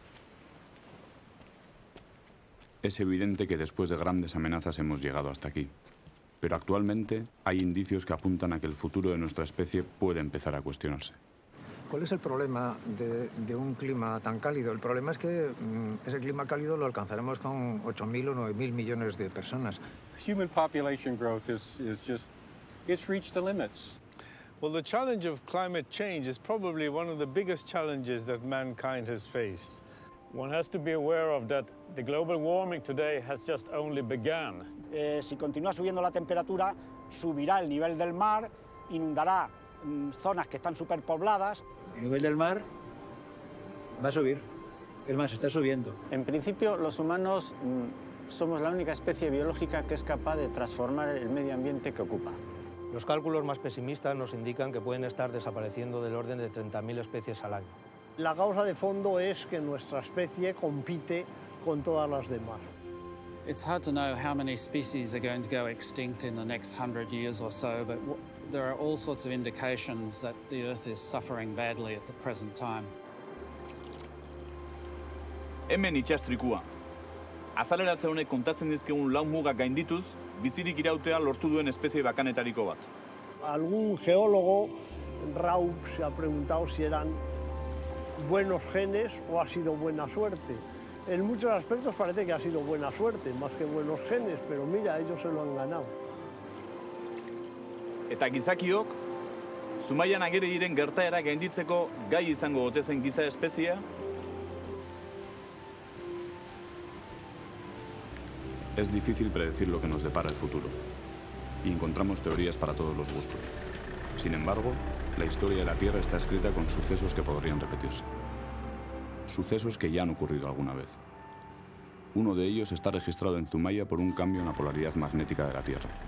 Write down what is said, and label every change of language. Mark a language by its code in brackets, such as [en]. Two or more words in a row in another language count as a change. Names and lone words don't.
[es] Es evidente que después de grandes amenazas hemos llegado hasta aquí. Pero actualmente hay indicios que apuntan a que el futuro de nuestra especie puede empezar a cuestionarse. ¿Cuál es el problema de un clima tan cálido? El problema es que ese clima cálido lo alcanzaremos con 8.000 o 9.000 millones de personas. [en] Human population growth it's reached the limits. Well, the challenge of climate change is probably one of the biggest challenges that mankind has faced. One has to be aware of that the global warming today has just only begun. [es] Si continúa subiendo la temperatura, subirá el nivel del mar, inundará zonas que están superpobladas. El nivel del mar va a subir, es más, está subiendo. En principio, los humanos somos la única especie biológica que es capaz de transformar el medio ambiente que ocupa. Los cálculos más pesimistas nos indican que pueden estar desapareciendo del orden de 30.000 especies al año. La causa de fondo es que nuestra especie compite con todas las demás. [en] It's hard to know how many species are going to go extinct in the next 100 years or so, but there are all sorts of indications that the Earth is suffering badly at the present time. [eu] Hemen itxastrikua. Azaleratze honek kontatzen dizkigun lau mugak gaindituz, bizirik irautea lortu duen espezie bakanetariko bat. [es] Algún geólogo, Raup, se ha preguntado si eran buenos genes o ha sido buena suerte. En muchos aspectos parece que ha sido buena suerte, más que buenos genes, pero mira, ellos se lo han ganado. [eu] Eta gizakiok, Zumaian ageri diren gertaera gainditzeko gai izango ote zen giza espeziea? [es] Es difícil predecir lo que nos depara el futuro, y encontramos teorías para todos los gustos. Sin embargo, la historia de la Tierra está escrita con sucesos que podrían repetirse. Sucesos que ya han ocurrido alguna vez. Uno de ellos está registrado en Zumaya por un cambio en la polaridad magnética de la Tierra.